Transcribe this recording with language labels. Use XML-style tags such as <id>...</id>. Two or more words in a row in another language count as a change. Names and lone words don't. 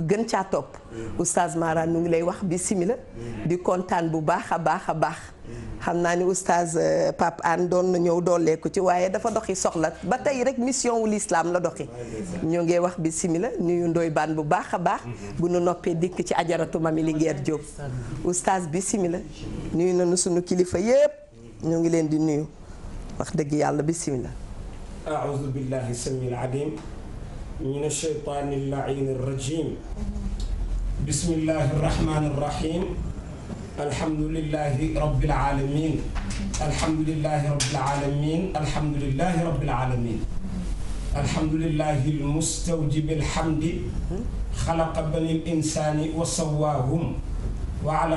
<wo>gën caa topp oustaz Mara nu ngi lay wax bismillah di kontaan bu baax a baax xam naa ni oustaz Pape Anne doon na ñëw dooleeku ci waaye dafa doxi soxla ba tey rek mission wu l'islam la doxi ñoo ngi wax bismillah nuyu ndoy baan bu baax a baax bu nu noppee dikk ci ajaratu Mami Linguère Diop oustaz bismillah nuyu nañu sunu kilifa yépp ñoo ngi leen di nuyu wax dëgg yàlla bismillah</wo> <ar>أعوذ بالله السميع العليم من الشيطان اللعين الرجيم بسم الله الرحمن الرحيم الحمد لله رب العالمين الحمد لله رب العالمين الحمد لله رب العالمين الحمد لله المستوجب الحمد خلق بني الإنسان وسواهم وعلى</ar>